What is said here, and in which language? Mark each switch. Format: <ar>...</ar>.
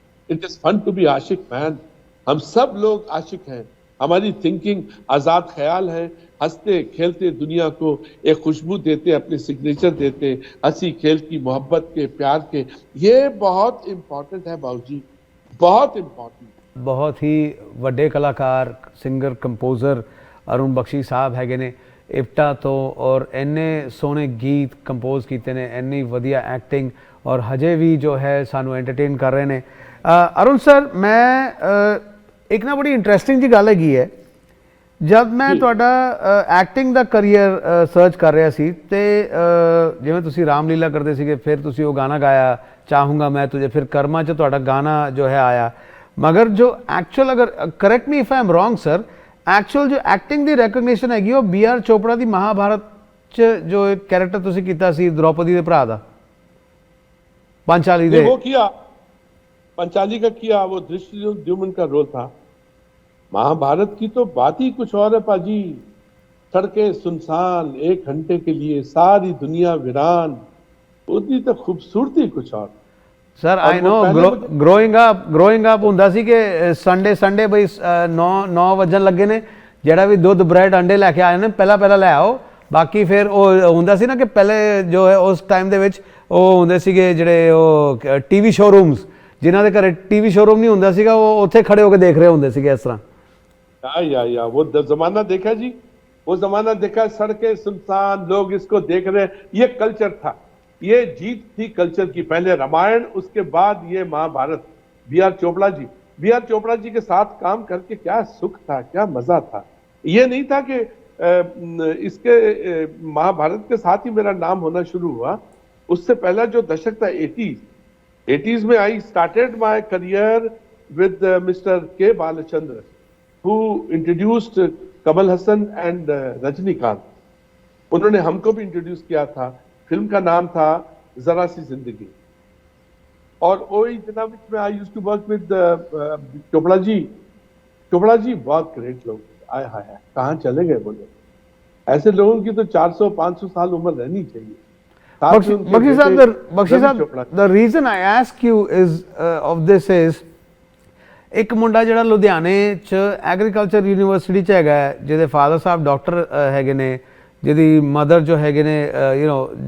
<en>It is fun to be आशिक man.</en> <hi>हम सब लोग आशिक हैं, हमारी थिंकिंग आजाद ख्याल है, हंसते खेलते दुनिया को एक खुशबू देते, अपने सिग्नेचर देते, हंसी खेल की, मोहब्बत के, प्यार के। ये बहुत इंपॉर्टेंट है बाबूजी, बहुत इंपॉर्टेंट। बहुत ही</hi> <pa>ਵੱਡੇ ਕਲਾਕਾਰ, ਸਿੰਗਰ, ਕੰਪੋਜ਼ਰ ਅਰੁਣ ਬਖਸ਼ੀ ਸਾਹਿਬ ਹੈਗੇ ਨੇ। ਇਪਟਾ ਤੋਂ ਔਰ ਇੰਨੇ ਸੋਹਣੇ ਗੀਤ ਕੰਪੋਜ਼ ਕੀਤੇ ਨੇ, ਇੰਨੀ ਵਧੀਆ ਐਕਟਿੰਗ, ਔਰ ਹਜੇ ਵੀ ਜੋ ਹੈ ਸਾਨੂੰ ਐਂਟਰਟੇਨ ਕਰ ਰਹੇ ਨੇ। ਅਰੁਣ ਸਰ, ਮੈਂ ਇੱਕ ਨਾ ਬੜੀ ਇੰਟਰਸਟਿੰਗ ਜੀ ਗੱਲ ਹੈਗੀ ਹੈ। ਜਦ ਮੈਂ ਤੁਹਾਡਾ ਐਕਟਿੰਗ ਦਾ ਕਰੀਅਰ ਸਰਚ ਕਰ ਰਿਹਾ ਸੀ, ਤੇ ਜਿਵੇਂ ਤੁਸੀਂ ਰਾਮਲੀਲਾ ਕਰਦੇ ਸੀਗੇ, ਫਿਰ ਤੁਸੀਂ ਉਹ ਗਾਣਾ ਗਾਇਆ ਚਾਹੂੰਗਾ ਮੈਂ ਤੁਝੇ, ਫਿਰ ਕਰਮਾਂ 'ਚ ਤੁਹਾਡਾ ਗਾਣਾ ਜੋ ਹੈ ਆਇਆ।</pa> <hi>मगर जो एक्चुअल, अगर</hi> <en>correct me if I am wrong</en> <hi>sir, actual जो एक्टिंग की रैकोगनीशन हैगी वो बी आर चोपड़ा की महाभारत</hi> <pa>च जो एक कैरेक्टर तुसी कीता सी द्रौपदी के भरा दा पांचाली दे,</pa> <hi>वो किया, पंचाली का किया, वो धृष्टद्युम्न का रोल था। महाभारत की तो बात ही कुछ और है पाजी। सड़कें सुनसान, 1 घंटे के लिए सारी दुनिया वीरान, उसकी तो खूबसूरती कुछ और।</hi> <en>sir I know, growing up</en> <pa>ਹੁੰਦਾ ਸੀ ਕਿ ਸੰਡੇ ਬਈ 9 ਵਜਣ ਲੱਗੇ ਨੇ, ਜਿਹੜਾ ਵੀ ਦੁੱਧ ਬ੍ਰੈਡ ਅੰਡੇ ਲੈ ਕੇ ਆਏ ਨੇ ਪਹਿਲਾਂ ਲੈ ਆਓ। ਬਾਕੀ ਫਿਰ ਉਹ ਹੁੰਦਾ ਸੀ ਨਾ ਕਿ ਪਹਿਲੇ ਜੋ ਹੈ ਉਸ ਟਾਈਮ ਦੇ ਵਿੱਚ ਉਹ ਹੁੰਦੇ ਸੀਗੇ ਜਿਹੜੇ ਉਹ ਟੀਵੀ ਸ਼ੋਰੂਮਸ, ਜਿਨ੍ਹਾਂ ਦੇ ਘਰੇ ਟੀਵੀ ਸ਼ੋਰੂਮ ਨਹੀਂ ਹੁੰਦਾ ਸੀਗਾ, ਉਹ ਉੱਥੇ ਖੜੇ ਹੋ ਕੇ ਦੇਖ ਰਹੇ ਹੁੰਦੇ ਸੀਗੇ ਇਸ ਤਰ੍ਹਾਂ।</pa> <hi>या वो जमाना देखा जी, वो जमाना देखा, सड़कें सुनसान, लोग इसको देख रहे। ये कल्चर था, ये जीत थी कल्चर की। पहले रामायण, उसके बाद ये महाभारत। बी आर चोपड़ा जी के साथ काम करके क्या सुख था, क्या मजा था। ये नहीं था कि इसके महाभारत के साथ ही मेरा नाम होना शुरू हुआ। उससे पहला जो दशक था 80s में,</hi> <en>I started my career with mister K Balachander, who introduced Kamal Haasan and Rajinikanth.</en> <hi>उन्होंने हमको भी इंट्रोड्यूस किया था। फिल्म का नाम था जरा सी जिंदगी। और वही दिना में</hi> <en>I used to work with</en> <hi>Chopra ji. Chopra ji बहुत ग्रेट लोग, आय हाय हाय, कहाँ चले गए बोले। ऐसे लोगों की तो 400-500 साल उम्र रहनी चाहिए। साथ में उनके</hi> <en>Bakshi</en> <hi>बेटे</hi> <en>Sahab, Bakshi</en> <hi>Ravi</hi> <en>Sahab,</en> <hi>Chopra.</hi> <en>the reason I ask you is of this is</en> <pa>ਇੱਕ ਮੁੰਡਾ ਜਿਹੜਾ ਲੁਧਿਆਣੇ ਚ ਐਗਰੀਕਲਚਰ ਯੂਨੀਵਰਸਿਟੀ ਚ ਹੈਗਾ ਹੈ, ਜਿਹਦੇ ਫਾਦਰ ਸਾਹਿਬ ਡਾਕਟਰ ਹੈਗੇ ਨੇ, ਜਿਹਦੀ ਮਦਰ ਜੋ ਹੈਗੇ ਨੇ</pa> <en>you know</en>